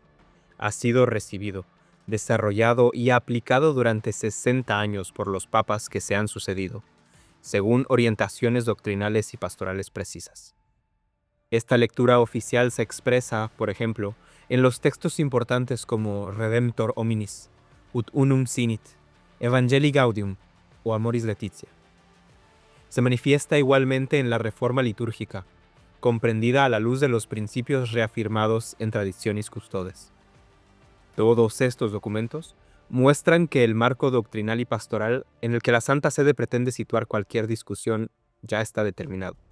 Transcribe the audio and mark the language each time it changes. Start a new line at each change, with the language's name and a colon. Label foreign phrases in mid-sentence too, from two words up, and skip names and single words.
Spanish: Ha sido recibido, desarrollado y aplicado durante 60 años por los papas que se han sucedido, según orientaciones doctrinales y pastorales precisas. Esta lectura oficial se expresa, por ejemplo, en los textos importantes como Redemptor Hominis, Ut Unum Sinit, Evangelii Gaudium o Amoris Laetitia. Se manifiesta igualmente en la reforma litúrgica, comprendida a la luz de los principios reafirmados en Traditionis Custodes. Todos estos documentos muestran que el marco doctrinal y pastoral en el que la Santa Sede pretende situar cualquier discusión ya está determinado.